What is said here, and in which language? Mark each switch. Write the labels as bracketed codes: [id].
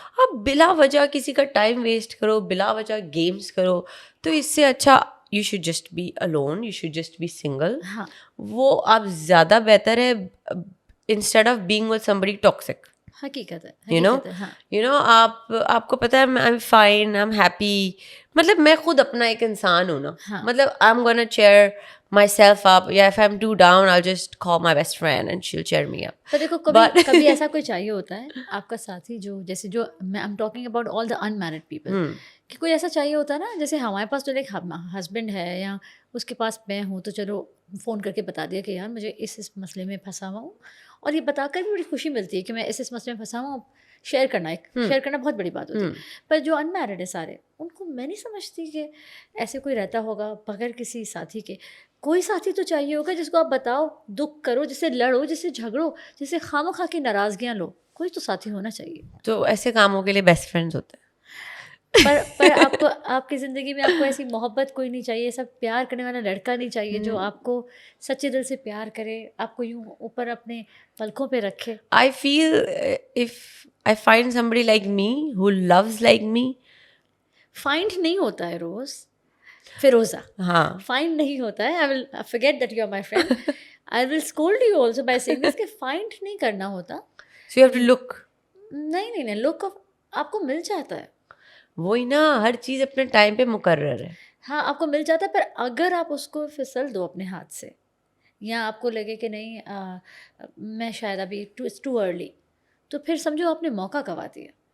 [ur] آپ بلا وجہ کسی کا ٹائم ویسٹ کرو, بلا وجہ گیمس کرو, تو اس سے اچھا [en] You should just be alone, you should just be single. [ur] وہ آپ زیادہ بہتر ہے [en] Instead of being with somebody toxic. [ur] حقیقت ہے, [en] you know [ur] آپ کو پتا ہے [en] I'm fine, I'm happy, [ur] مطلب میں خود اپنا ایک انسان ہوں نا, [en] مطلب I'm gonna cheer myself up, yeah, if I'm too down I'll just call my best friend and she'll cheer me up. [ur] تو دیکھو کبھی ایسا کوئی چاہیے ہوتا ہے آپ کا ساتھی, جو جیسے جو [en] I'm talking about all the unmarried people, [ur] کہ کوئی ایسا چاہیے ہوتا ہے نا, جیسے ہمارے پاس تو ایک ہسبینڈ ہے یا اس کے پاس میں ہوں, تو چلو فون کر کے بتا دیا کہ یار مجھے اس مسئلے میں پھنسا ہوا ہوں, اور یہ بتا کر بھی بڑی خوشی ملتی ہے کہ میں اس مسئلے میں پھنسا ہوں. شیئر کرنا بہت بڑی بات ہوتی ہے. پر جو انمیرڈ ہے سارے, ان کو میں نہیں سمجھتی کہ ایسے کوئی رہتا ہوگا بغیر کسی ساتھی کے. کوئی ساتھی تو چاہیے ہوگا جس کو آپ بتاؤ, دکھ کرو, جس سے لڑو, جس سے جھگڑو, جس سے خواہ مخواہ کی ناراضگیاں لو. کوئی تو ساتھی ہونا چاہیے. تو ایسے کاموں کے لیے بیسٹ فرینڈز ہوتے ہیں. پر آپ کی زندگی میں آپ کو ایسی محبت کوئی نہیں چاہیے, ایسا پیار کرنے والا لڑکا نہیں چاہیے جو آپ کو سچے دل سے پیار کرے, آپ کو یوں اوپر اپنے پلکوں پہ رکھے. [en] I feel if I find somebody like me who loves like me. [ur] Find نہیں ہوتا ہے روز, فیروزہ, ہاں فائنڈ نہیں ہوتا ہے. [en] I will forget that you are my friend. I will scold you also by saying this [ur] کہ فائنڈ نہیں کرنا ہوتا. [en] So you have to look. [ur] نہیں, لک آپ کو مل جاتا ہے. وہی نا, ہر چیز اپنے ٹائم پہ مقرر ہے. ہاں آپ کو مل جاتا ہے, پر اگر آپ اس کو پھسل دو اپنے ہاتھ سے, یا آپ کو لگے کہ نہیں میں شاید ابھی [en] it's too early, [ur] تو پھر سمجھو آپ نے موقع گنوا دیا.